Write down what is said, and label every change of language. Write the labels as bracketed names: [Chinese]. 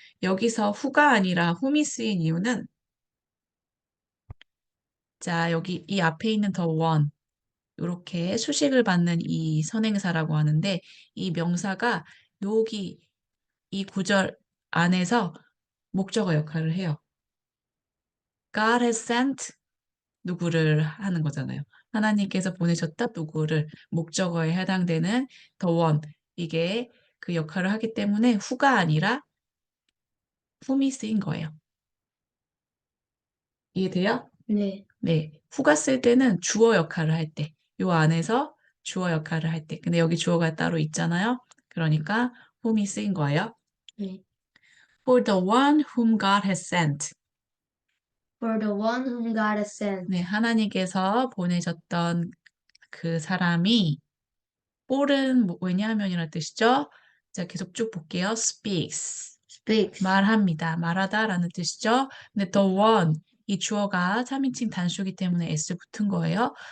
[Korean] 여기서 who가 아니라 whom이 쓰인 이유는 자, 여기 이 앞에 있는 the one 이렇게 수식을 받는 이 선행사라고 하는데 이 명사가 여기 이 구절 안에서 목적어 역할을 해요. [English] God has sent [Korean] 누구를 하는 거잖아요. 하나님께서 보내셨다 누구를 목적어에 해당되는 the one 이게 그 역할을 하기 때문에 who가 아니라 whom이 쓰인 거예요. 이해돼요? 네. 네. who가 쓸 때는 주어 역할을 할 때, 요 안에서 주어 역할을 할 때. 근데 여기 주어가 따로 있잖아요. 그러니까 whom이 쓰인 거예요. 네. [English] For the one whom God has sent. For the one whom God has sent. [Korean] 네, 하나님께서 보내셨던 그 사람이 for은 왜냐하면이라는 뜻이죠. 자, 계속 쭉 볼게요. speaks. 말합니다. 말하다라는 뜻이죠. 근데 the one 이 주어가 3인칭 단수이기 때문에 s 붙은 거예요.